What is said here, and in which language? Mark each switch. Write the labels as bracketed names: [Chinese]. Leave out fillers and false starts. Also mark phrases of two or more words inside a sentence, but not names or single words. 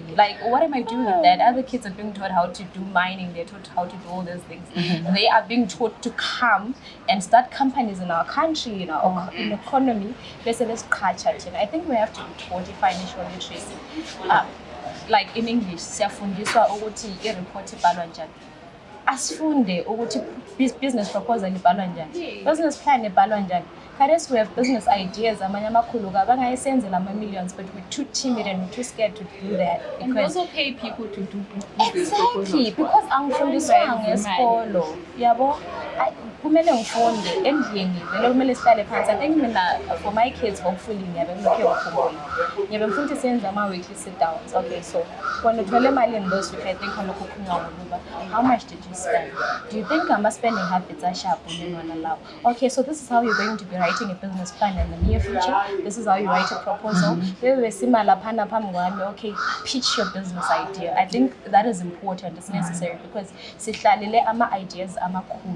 [English] Like, what am I doing with that? Other kids are being taught how to do mining. They're taught how to do all those things. They are being taught to come and start companies in our country, in our economy. Let's culture. I think we have to be taught financial literacy. Like in English, [Zulu] siyafundiswa ukuthi i-report ibhalwa njani. Asifunde ukuthi [English] business proposal [Zulu] ibhalwa njani. [English] Business plan [Zulu] ibhalwa njani. [English] Khares we have business ideas [Zulu] amanye amakhulu bangayisenzela ama-millions, [English] but we're too timid and we're too scared to do that. And we also pay people to do business exactly, because [Zulu] angifundiswanga esikolo. Yabo, kumele ngifunde endlini vele kumele sihlale phansi. [English] I think mina for my kids hopefully [Zulu] ngiyabe ngikhe ngikhumbule. Ngiyabe ngifuna senza ama-weekly [English] sit downs. Okay, so when [Zulu] uthole imali [English] in those week, I think [Zulu] lokho kukhulunywa ngokuba [English] how much did you spend? Do you think ama-spending habits are sharp when you're not allowed? Okay, so this is how you're going to be writing a business plan in the near future. This is how you write a proposal. Okay, pitch your business idea. I think that is important. It's necessary because ideas are cool.